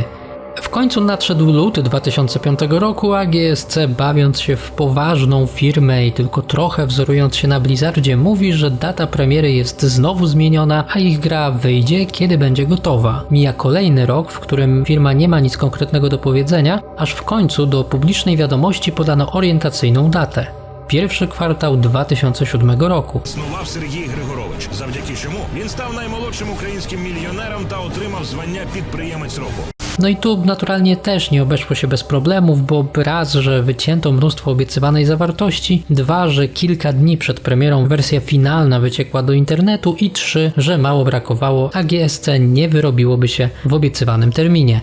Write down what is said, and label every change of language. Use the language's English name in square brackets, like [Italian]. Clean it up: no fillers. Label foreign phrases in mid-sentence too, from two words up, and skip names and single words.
[Polish] W końcu nadszedł luty 2005 roku, a GSC, bawiąc się w poważną firmę i tylko trochę wzorując się na Blizzardzie, mówi, że data premiery jest znowu zmieniona, a ich gra wyjdzie, kiedy będzie gotowa. Mija kolejny rok, w którym firma nie ma nic konkretnego do powiedzenia, aż w końcu do publicznej wiadomości podano orientacyjną datę. Pierwszy kwartał 2007 roku. [Ukrainian] Снував Сергій Григорович, завдяки чому він став наймолодшим українським мільйонером та отримав звання підприємець року. [Polish] No i tu naturalnie też nie obeszło się bez problemów, bo raz, że wycięto mnóstwo obiecywanej zawartości, 2, że kilka dni przed premierą wersja finalna wyciekła do internetu i 3, że mało brakowało, a GSC nie wyrobiłoby się w obiecywanym terminie.